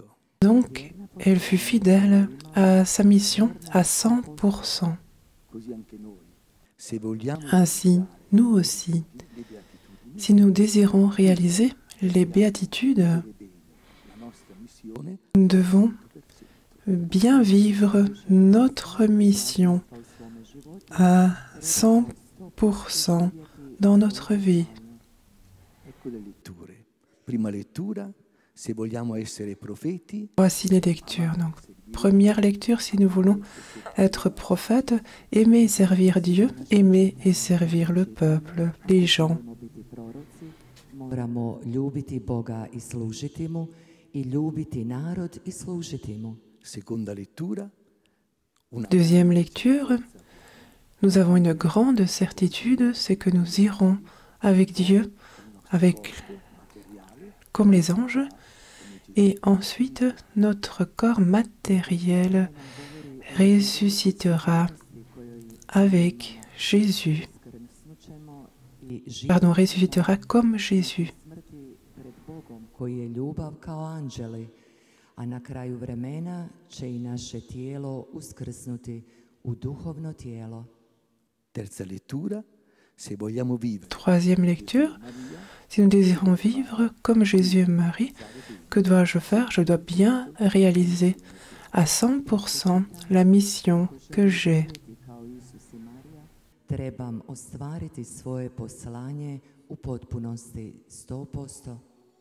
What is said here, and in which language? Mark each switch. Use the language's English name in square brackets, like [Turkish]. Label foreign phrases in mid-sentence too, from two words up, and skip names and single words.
[French] Donc, elle fut fidèle à sa mission à 100%. [Italian] Così anche noi, se vogliamo [French] Ainsi, nous aussi, [Italian] le beatitudini, [French] si nous désirons réaliser les béatitudes, [Italian] bene la nostra missione [French] nous devons bien vivre notre mission à 100% dans notre vie. [Italian] ecco le letture. Prima lettura, se vogliamo essere profeti, [French] Voici les lectures. Donc, première lecture, si nous voulons être prophètes, aimer et servir Dieu, aimer et servir le peuple, les gens. [Croatian] Moramo ljubiti Boga i služiti mu i ljubiti narod i služiti mu. [Italian] seconda lettura, una [French] Deuxième lecture, nous avons une grande certitude, c'est que nous irons avec Dieu, comme les anges, et ensuite notre corps matériel ressuscitera avec Jésus. Pardon, ressuscitera comme Jésus. [Croatian] Smrti pred Bogom koji je ljubav kao anđeli, a na kraju vremena će i naše tijelo uskrsnuti u duhovno tijelo. [Italian] terza lettura, se vogliamo vivere [French] Troisième lecture, si nous désirons vivre comme Jésus et Marie, que dois-je faire? Je dois bien réaliser à 100% la mission que j'ai. [Croatian] Kao Isus i Marija, trebam ostvariti svoje poslanje u potpunosti 100%.